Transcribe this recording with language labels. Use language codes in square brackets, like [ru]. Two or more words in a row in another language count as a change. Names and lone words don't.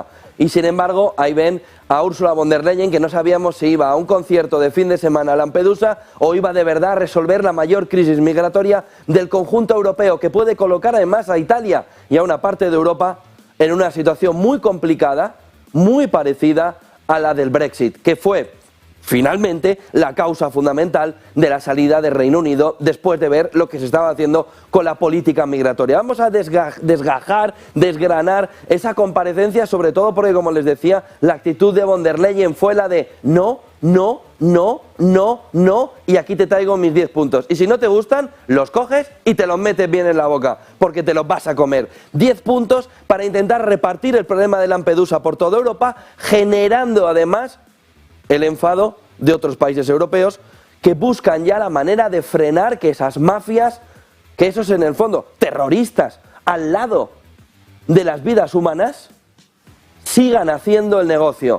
[es] Y sin embargo, ahí ven a Ursula von der Leyen, que no sabíamos si iba a un concierto de fin de semana a Lampedusa o iba de verdad a resolver la mayor crisis migratoria del conjunto europeo, que puede colocar además a Italia y a una parte de Europa en una situación muy complicada, muy parecida a la del Brexit, que fue finalmente la causa fundamental de la salida del Reino Unido después de ver lo que se estaba haciendo con la política migratoria. Vamos a desgranar esa comparecencia, sobre todo porque, como les decía, la actitud de von der Leyen fue la de no, y aquí te traigo mis 10 puntos. Y si no te gustan, los coges y te los metes bien en la boca, porque te los vas a comer. 10 puntos para intentar repartir el problema de Lampedusa por toda Europa, generando además el enfado de otros países europeos que buscan ya la manera de frenar que esas mafias, que esos en el fondo terroristas al lado de las vidas humanas, sigan haciendo el negocio.